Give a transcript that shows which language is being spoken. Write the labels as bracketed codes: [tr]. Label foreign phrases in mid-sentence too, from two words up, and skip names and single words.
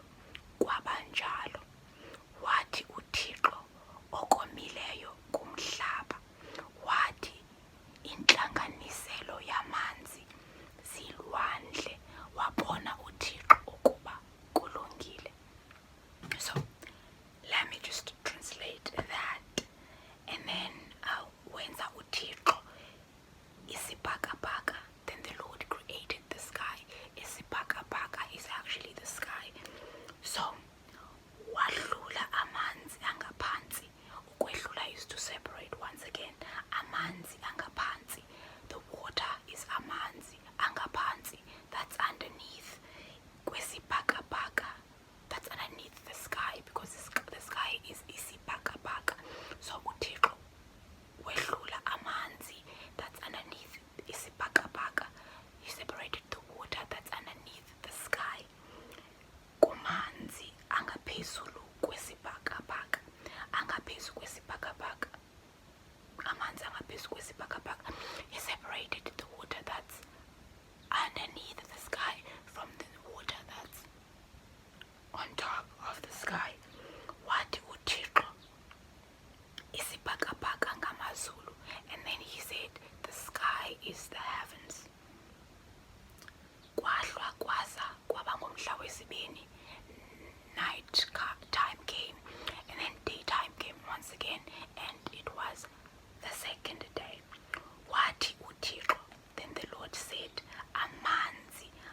[xh] Kwabanjalo. Wathi uThixo okomileyo kumhlaba. Wathi intlanganiselo yamanzi zilwandle. Wabona uThixo ukuba kulungile. [en] So let me just translate that. And then [xh] wenza uThixo isibhakabhaka. [en] Then the Lord created the sky. Isibhakabhaka is actually the sky. [xh] So wahlula amanzi angaphansi. [en] Ukwehlula is to separate once again. [xh] Amanzi angaphansi. [en] The water is [xh] amanzi angaphansi. [en] That's underneath kwesibhakabhaka. That's underneath the sky, because the sky is isibhakabhaka. [xh] So uThixo wehlula amanzi, [en] that's underneath isibhakabhaka. He separated the water that's underneath the sky [xh] kumanzi angaphezulu kwesibhakabhaka. Angaphezu kwesibhakabhaka. Amanzi angaphezu kwesibhakabhaka. [en] He separated the water that's underneath the sky from the water that's on top of the sky. [xh] Wathi uThixo isibhakabhaka ngamazulu. [en] And then he said the sky is the heavens. [xh] Kwahlwa kwasa kwaba ngumhla wesibini. [en] Night time came, and then daytime came once again, and it was the second day. [xh] Wathi uThixo, [en] then the Lord said, [xh] amanzi